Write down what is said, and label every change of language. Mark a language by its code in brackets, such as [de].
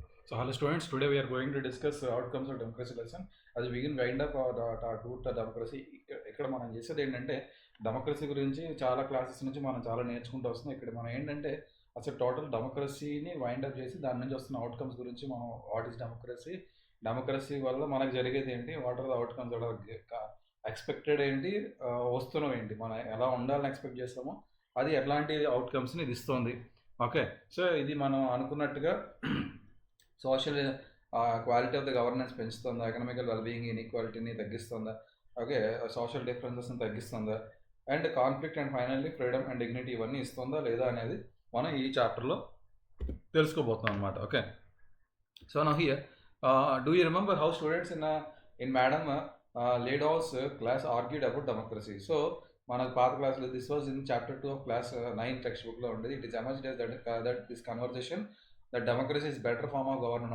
[en] So, hello students, today we are going to discuss outcomes of democracy lesson. As we begin wind up our tour to democracy, [te] ఇక్కడ మనం చేసేది ఏంటంటే democracy గురించి చాలా classes నుంచి మనం చాలా నేర్చుకుంటూ వస్తున్నాం. ఇక్కడ మనం ఏంటంటే అసలు టోటల్ డెమోక్రసీని వైండ్ అప్ చేసి దాని నుంచి వస్తున్న అవుట్కమ్స్ గురించి మనం [en] what is democracy, [te] డెమోక్రసీ వల్ల మనకు జరిగేది ఏంటి, [en] what are the outcomes expected [te] ఏంటి, వస్తున్నాం ఏంటి, మనం ఎలా ఉండాలని ఎక్స్పెక్ట్ చేస్తామో అది ఎట్లాంటి అవుట్కమ్స్ని ఇది ఇస్తుంది. ఓకే, సో ఇది మనం అనుకున్నట్టుగా [en] social quality of the governance [te] పెంచుతుందా, economical wellbeing ఇన్ఈక్వాలిటీని తగ్గిస్తుందా, ఓకే, సోషల్ డిఫరెన్సెస్ని తగ్గిస్తుందా, and conflict and finally freedom and dignity ఇవన్నీ ఇస్తుందా లేదా అనేది మనం ఈ చాప్టర్లో తెలుసుకోబోతున్నాం అనమాట. [en] Okay, so now here do you remember how students in madam Lyngdoh's class argued about democracy. [te] So మన పాత క్లాస్లో [en] this was in chapter 2 of class 9 [te] text బుక్లో ఉండేది. It is emerged [en] as that this conversation that democracy is better form of government.